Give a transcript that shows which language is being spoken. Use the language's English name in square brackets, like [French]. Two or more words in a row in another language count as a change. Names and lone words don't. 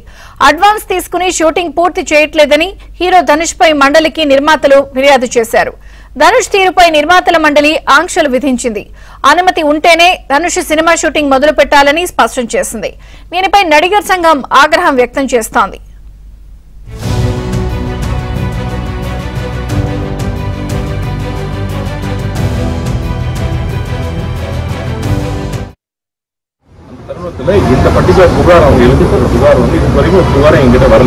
[Telugu] అడ్వాన్స్ తీసుకుని షూటింగ్ పూర్తి చేయట్లేదని హీరో ధనుష్ పై మండలికి నిర్మాతలు ఫిర్యాదు చేశారు. ధనుష్ తీరుపై నిర్మాతల మండలి ఆంక్షలు విధించింది. అనుమతి ఉంటేనే ధనుష్ సినిమా షూటింగ్ మొదలు పెట్టాలని స్పష్టం చేసింది. దీనిపై నడిగర్ సంఘం ఆగ్రహం వ్యక్తం చేస్తోంది. [Tamil] இந்த பர்டிகுலர் புகார் அவங்க எழுத்துக்கிற புகார் வந்து இது வரைக்கும் ஒரு புகாரை எங்கிட்ட வரல.